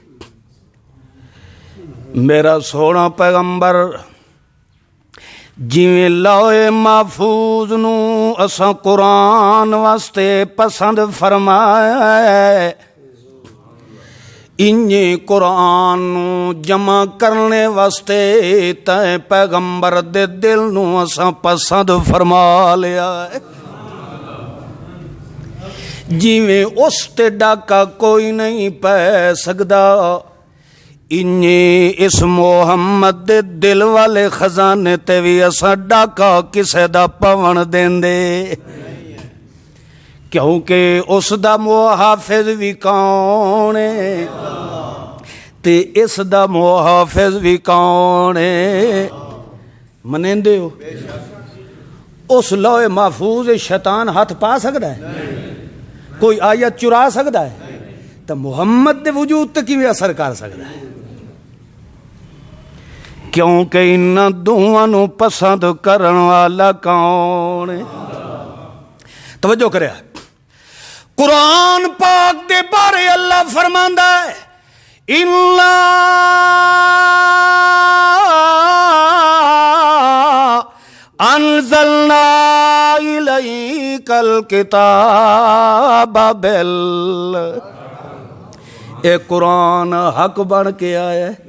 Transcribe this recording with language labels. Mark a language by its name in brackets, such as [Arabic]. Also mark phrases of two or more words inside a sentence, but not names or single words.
[Punjabi] میرا سونا پیغمبر جویں لوح محفوظ نو اساں قرآن واسطے پسند فرمایا ہے انجے قرآن نو جمع کرنے واسطے تے پیغمبر دے دل نو اساں پسند فرما لیا ہے. جویں اس تے ڈاکا کوئی نہیں پہ سکدا انجے اس محمد دے دل والے خزانے تے وی اساں ڈاکا کسے دا پون دیندے کیونکہ اس دا محافظ بھی کون ہے تے اس دا محافظ بھی کون ہے. منیندے ہو؟ [Urdu] اس لوح محفوظ شیطان ہاتھ پا سکتا ہے؟ کوئی آیت چرا سکتا ہے؟ [Punjabi] تو محمد دے وجود تے کیویں اثر کر سکتا ہے؟ کیونکہ ان دوواں نو پسند کرن والا کون ہے؟ توجہ کرے. قرآن پاک دے بارے اللہ فرماندا ہے [Arabic] اِنَّا انزلنا الیک الکتاب [Punjabi] اے قرآن حق بن کے آیا ہے.